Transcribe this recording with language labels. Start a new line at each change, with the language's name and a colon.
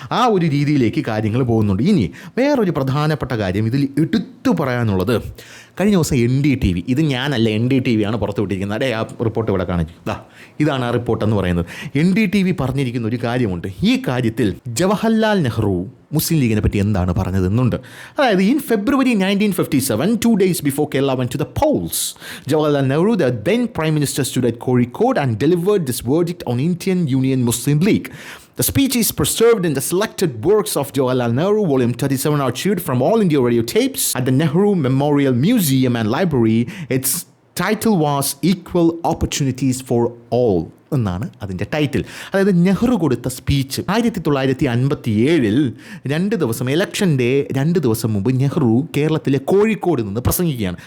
Malayalam: ആ ഒരു രീതിയിലേക്ക് കാര്യങ്ങൾ പോകുന്നുണ്ട്. ഇനി വേറൊരു പ്രധാനപ്പെട്ട കാര്യം ഇതിൽ എടുത്തു പറയാനുള്ളത്, കഴിഞ്ഞ ദിവസം NDTV, ഇത് ഞാനല്ല NDTV ആണ് പുറത്ത് വിട്ടിരിക്കുന്നത്. ആ റിപ്പോർട്ട് ഇവിടെ കാണിച്ചു, ഇതാണ് ആ റിപ്പോർട്ട് എന്ന് പറയുന്നത്. NDTV പറഞ്ഞിരിക്കുന്ന ഒരു കാര്യമുണ്ട്. ഈ കാര്യത്തിൽ ജവഹർലാൽ നെഹ്റു മുസ്ലിം ലീഗിനെ പറ്റി എന്താണ് പറഞ്ഞതെന്നുണ്ട്. അതായത്
English: In February 1957, 2 days before Kerala went to the polls, Jawaharlal Nehru, the then Prime Minister, stood at Kozhikode and delivered this verdict on Indian Union Muslim League. The speech is preserved in the selected works of Jawaharlal Nehru, Volume 37, archived from All India Radio tapes at the Nehru Memorial Museum and Library. Its title was Equal Opportunities for All
Malayalam: എന്നാണ് അതിൻ്റെ title. അതായത് നെഹ്റു കൊടുത്ത speech 1957 2 ദിവസം, ഇലക്ഷൻ്റെ 2 ദിവസം മുമ്പ് നെഹ്റു കേരളത്തിലെ കോഴിക്കോട് നിന്ന് പ്രസംഗിക്കുകയാണ്.